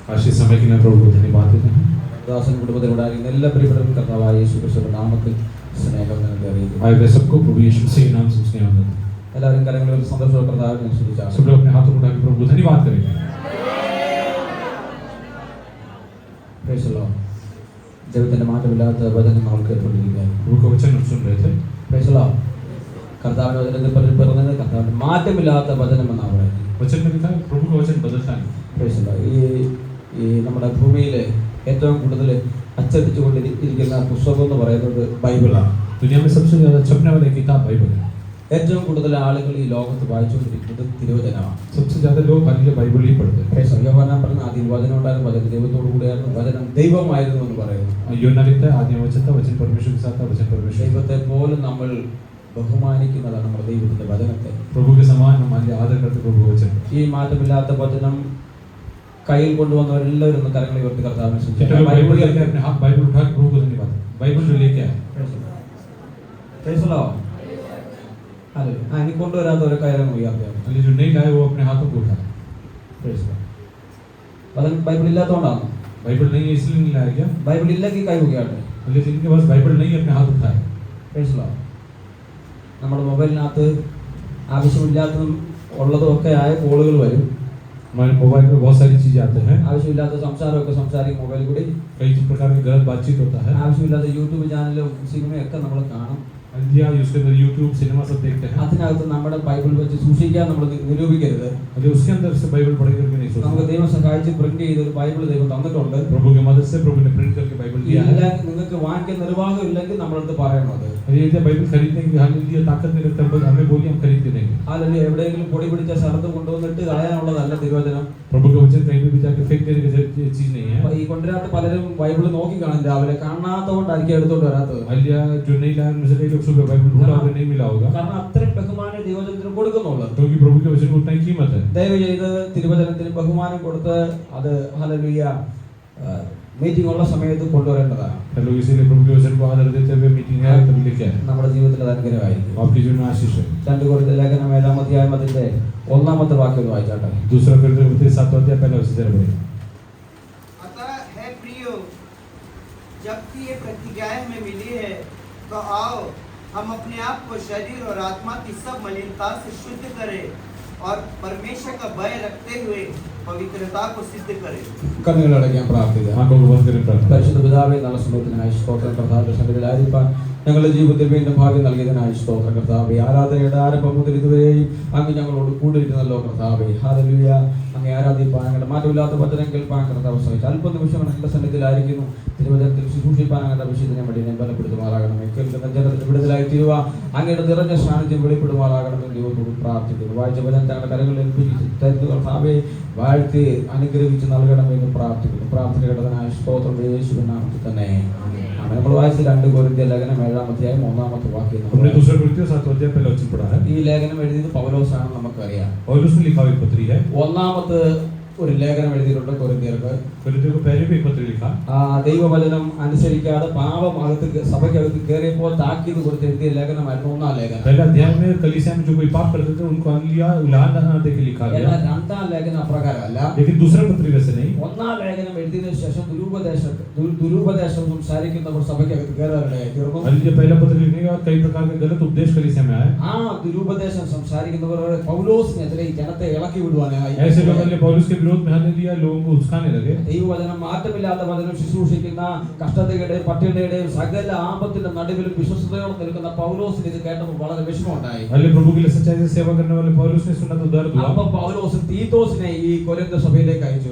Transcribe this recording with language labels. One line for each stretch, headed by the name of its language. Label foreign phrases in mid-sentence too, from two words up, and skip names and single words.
Hindi: आज के समय के लिए प्रभु को धन्यवाद देते हैं।
Malayalam: ദാസൻ കുടുംബത്തിലുണ്ടായിരുന്ന എല്ലാ പ്രിയപ്പെട്ടവരും കർത്താവായ യേശു ക്രിസ്തുവിന്റെ നാമത്തിൽ സ്നേഹം നൽകി അറിയിക്കുന്നു.
Hindi: आए वे सबको प्रभु यीशु मसीह के नाम से स्नेह देते हैं।
Malayalam: എല്ലാവരും കരങ്ങളിൽ സന്തോഷത്തോടെ കർത്താവിനെ സ്തുതിച്ചാണ്.
Hindi: सब लोग अपने हाथों को उठाकर प्रभु को धन्यवाद करेंगे।
English: Praise the Lord.
Malayalam: ദൈവത്തിന്റെ മാറ്റമില്ലാത്ത വചനം നമ്മൾ കേട്ടുകൊണ്ടിരിക്കുകയാണ്.
Hindi: प्रभु का वचन हम सुन रहे थे।
English: Praise the Lord.
Malayalam: കർത്താവിന്റെ വചനത്തിൽ പറഞ്ഞത് കർത്താവിന്റെ മാറ്റമില്ലാത്ത വചനം എന്നാണ് പറയുന്നത്.
Hindi: वचन में लिखा है प्रभु का वचन बदलता नहीं।
English: Praise the Lord.
Malayalam: ഈ നമ്മുടെ ഭൂമിയിൽ ഏറ്റവും കൂടുതൽ അച്ചടിച്ചുകൊണ്ടിരിക്കുന്ന പുസ്തകം എന്ന് പറയുന്നത് ബൈബിളാണ്.
Hindi: दुनिया में सबसे ज्यादा छपने वाली किताब बाइबल है।
Malayalam: ഏറ്റവും കൂടുതൽ ആളുകൾ ഈ ലോകത്ത് വായിച്ചുകൊണ്ടിരിക്കുന്നത് തിരുവചനമാണ്.
Hindi: सबसे ज्यादा लोग खाली बाइबल ही पढ़ते हैं।
Malayalam: യോഹന്നാൻ പറഞ്ഞ ആദ്യം വചനം ഉണ്ടായിരുന്നു, വചനം ദൈവത്തോടു കൂടിയായിരുന്നു, വചനം ദൈവമായിരുന്നു എന്ന് പറയുന്നു.
Hindi: യോഹന്നാൻ लिखता है आदि में वचन था, वचन परमेश्वर के साथ था, वचन परमेश्वर।
Malayalam: ദൈവത്തെ പോലും നമ്മൾ ബഹുമാനിക്കുന്നതാണ് നമ്മുടെ ദൈവത്തിന്റെ വചനത്തെ.
Hindi: प्रभु के समान हमारे आदर करते प्रभु वचन।
Malayalam: ഈ മാറ്റമില്ലാത്ത വചനം കയ്യിൽ കൊണ്ടുവന്നവരെല്ലാവരും ഒന്ന് കരങ്ങളിൽ ഉയർത്തി കർത്താവിനെ സ്തുതിക്കുക.
Hindi: बाइबल लेके अपने हाथ बाइबल उठा के प्रभु को धन्यवाद। बाइबल जो लेके आए
English: Praise the Lord.
Malayalam: അല്ലേ, ഇനി കൊണ്ടുവരാത്ത ഒരു കാര്യം ഉയർത്തിയാണ്.
Hindi: जो नहीं लाए वो अपने हाथों को उठाए।
English: Praise the Lord.
Malayalam: വചനം ബൈബിൾ ഇല്ലാത്തതുകൊണ്ടാണ്.
Hindi: बाइबल नहीं है इसलिए नहीं लाया क्या?
Malayalam: ബൈബിൾ ഇല്ലെങ്കിൽ കൈ ഉയർത്തട്ടെ.
Hindi: लेकिन इनके पास बाइबल नहीं है अपने हाथ उठाए।
English: Praise the Lord.
Malayalam: നമ്മുടെ മൊബൈലിനകത്ത് ആവശ്യമില്ലാത്തതും ഉള്ളതും ഒക്കെ ആയ കോളുകൾ വരും.
Hindi: हमारे मोबाइल में बहुत सारी चीजें आते हैं।
Malayalam: ആവശ്യമില്ലാത്ത സംസാരമൊക്കെ സംസാരിക്കും മൊബൈൽ കൂടി.
Hindi: कई प्रकार की गलत बातचीत होता है।
Malayalam: ആവശ്യമില്ലാത്ത യൂട്യൂബ് ചാനലും സിനിമയൊക്കെ നമ്മൾ കാണും.
Hindi: उसके अंदर यूट्यूब सिनेमा सब देखते हैं।
Malayalam: അതിനകത്ത് നമ്മുടെ ബൈബിൾ വെച്ച് സൂക്ഷിക്കാൻ നമ്മൾ നിരൂപിക്കരുത്.
Hindi: उसके अंदर से बाइबल पढ़ करके नहीं सोचना।
Malayalam: നമുക്ക് ദൈവം സഹായിച്ച് പ്രിന്റ് ചെയ്ത ഒരു ബൈബിൾ ദൈവം തന്നിട്ടുണ്ട്.
Hindi: प्रभु की मदद से प्रभु ने प्रिंट करके बाइबल दिया है।
Malayalam: നിങ്ങൾക്ക് വാങ്ങിക്കാൻ നിർവാഹം ഇല്ലെങ്കിൽ നമ്മളടുത്ത് പറയണത്.
Hindi: ये बाइबल खरीदने की हालेलुया ताकत नहीं रखता, बस हमें बोलिए हम खरीद के देंगे। हालेलुया.
Malayalam: എവിടെയെങ്കിലും പൊടി പിടിച്ച സ്ഥലത്ത് കൊണ്ടുവന്നിട്ട് കളയാനുള്ളതല്ല തിരുവചനം.
Hindi: प्रभु का वचन कहीं भी जाके फेंक देने की चीज नहीं है।
Malayalam: ഈ കൊണ്ടുവരാത്ത പലരും ബൈബിൾ നോക്കി കാണും, രാവിലെ കാണാത്തതുകൊണ്ടായിരിക്കും എടുത്തോണ്ട് വരാത്തത്.
Hindi: हालेलुया जो नहीं लाया उनमें से कई लोग सुबह बाइबल ढूंढा होगा नहीं मिला होगा।
Malayalam: കാരണം അത്രയും ബഹുമാനം ദൈവജനത്തിന് കൊടുക്കുന്നുള്ളൂ.
Hindi: क्योंकि प्रभु के वचन को उतना ही कीमत है।
Malayalam: ദയവ് ചെയ്ത് തിരുവചനത്തിന് ബഹുമാനം കൊടുത്ത് അത് ഹല്ലേലൂയ മീറ്റിംഗ് ഉള്ള സമയത്ത് കൊണ്ടുവരേണ്ടതാണ്.
Hindi: हेलो इसीलिए प्रभु के वचन को आदर देते हुए मीटिंग है तभी लेके आए।
Malayalam: നമ്മുടെ ജീവിതത്തിൽ അത് അനുഗ്രഹമായിരിക്കും.
Hindi: आपके जीवन में आशीष है।
Malayalam: 2 കൊരിന്ത്യർ ലേഖനം 7-ാം അധ്യായത്തിന്റെ 1-ാമത്തെ വാക്യം ഒന്ന് വായിച്ചാട്ടെ.
Hindi: दूसरा कोरिन्थियों 7वां अध्याय पहला वचन से पढ़ें। अतः हे प्रियो, जबकि ये प्रतिज्ञाएं हमें मिली है तो आओ हम अपने आप को शरीर और आत्मा की सब मलिनता से शुद्ध करें और परमेश्वर का भय रखते हुए पवित्रता को सिद्ध करें।
Malayalam: കണ്ണുകളടയ്ക്കാൻ പ്രാർത്ഥിക്കുക.
Hindi: आंखों को बंद करें प्रार्थना।
Malayalam: പരിശുദ്ധ പിതാവേ, നല്ല സമയത്തിനായി സ്തോത്രം. കർത്താവിന്റെ സന്നിധിയിലായിരിക്കാൻ ഞങ്ങളുടെ ജീവിതത്തിൽ വീണ്ടും ഭാഗ്യം നൽകിയതിനായി സ്തോത്രം കർത്താവേ. ആരാധനയുടെ ആരംഭം മുതൽ ഇതുവരെയും അങ്ങ് ഞങ്ങളോട് കൂടിയിരുന്നല്ലോ കർത്താവേ. ഹല്ലേലൂയ. അങ്ങേ ആരാധിപ്പാൻ, ഞങ്ങളുടെ മാറ്റമില്ലാത്ത വചനം കേൾപ്പാൻ കർത്താവ് സഹായിച്ചു. അല്പം നിമിഷം ഞങ്ങളുടെ സന്നിധിയിലായിരിക്കുന്നു. തിരുവചനത്തിൽ ശുശ്രൂഷിപ്പാൻ അങ്ങയുടെ അഭിഷേകത്തിനെ വേണ്ടി ഞാൻ ബലപ്പെടുത്തുമാറാകണമേ. കേൾക്കുന്ന ജനത്തിന് വിടുതലായി തീരുക അങ്ങയുടെ നിറഞ്ഞ സാന്നിധ്യം വെളിപ്പെടുമാറാകണമെന്ന് ദൈവത്തോട് പ്രാർത്ഥിക്കുന്നു. വായിച്ച വചനം ഞങ്ങളുടെ കരങ്ങളിൽ ഏൽപ്പിച്ച് തരുന്ന കർത്താവേ വാഴ്ത്തി അനുഗ്രഹിച്ച് നൽകണമെന്ന് പ്രാർത്ഥിക്കുന്നു. പ്രാർത്ഥന കേട്ടതിനായ സ്തോത്രം യേശുവിൻ നാമത്തിൽ തന്നെ. നമ്മൾ വായിച്ച 2 കൊരിന്ത്യർ ലേഖനം 7-ാം അധ്യായം 1-ാമത്തെ വാക്യം.
Hindi: हमने दूसरा कोरिन्थियों 7वां अध्याय पहला वचन पढ़ा है।
Malayalam: ഈ ലേഖനം എഴുതിയത് പൗലോസാണെന്ന് നമുക്കറിയാം.
Hindi: पौलुस ने लिखा हुआ एक पत्री है।
Malayalam: 1-ാമത്തെ ഒരു ലേഖനം എഴുതിയിട്ടുണ്ട് കൊരിന്ത്യർക്ക്.
Hindi: कोरिन्थियों को पहले भी एक पत्र लिखा।
Malayalam: ദൈവവചനം അനുസരിക്കാതെ പാപം സഭയ്ക്കകത്ത് കയറിയപ്പോൾ താക്കീത് കൊടുത്ത് എഴുതിയ ലേഖനമായിരുന്നു 1-ാം ലേഖനം.
Hindi: पहला अध्याय में कलीसिया में जो कोई पाप करते थे उनको उलाहना दे के लिखा गया।
Malayalam: 2-ാം ലേഖനം അപ്രകാരമല്ല.
Hindi: लेकिन दूसरा पत्र वैसे नहीं।
Malayalam: 1-ാം ലേഖനം എഴുതിയതിനു ശേഷം ദുരുപദേശം സംസാരിക്കുന്നവർ സഭയ്ക്കകത്ത് കയറാനിടയായി തീർന്നു.
Hindi: हालेलुया पहला पत्र लिखने के बाद कई प्रकार के गलत उपदेश कलीसिया में आए।
Malayalam: ദുരുപദേശം സംസാരിക്കുന്നവർ പൗലോസിനെതിരെ ഈ ജനത്തെ ഇളക്കി വിടുവാനായി.
Hindi: ऐसे लोग पौलुस के विरोध में हालेलुया लोगों को उकसाने लगे।
Malayalam: ദൈവവചനം മാറ്റമില്ലാത്ത വചനം ശുശ്രൂഷിക്കുന്ന കഷ്ടതയുടെയും പട്ടിണിയുടെയും സകല ആപത്തിന്റെ നടുവിലും വിശ്വസ്തയോടെ നിൽക്കുന്ന പൗലോസിന് ഇത് കേട്ടപ്പോൾ വളരെ വിഷമമുണ്ടായി.
Hindi: हालेलुया प्रभु के लिए सच्चाई से सेवा करने वाले पौलुस ने सुना तो दर्द हुआ।
Malayalam: അപ്പോൾ പൗലോസ് തീത്തോസിനെ ഈ കൊരിന്ത സഭയിലേക്ക് അയച്ചു.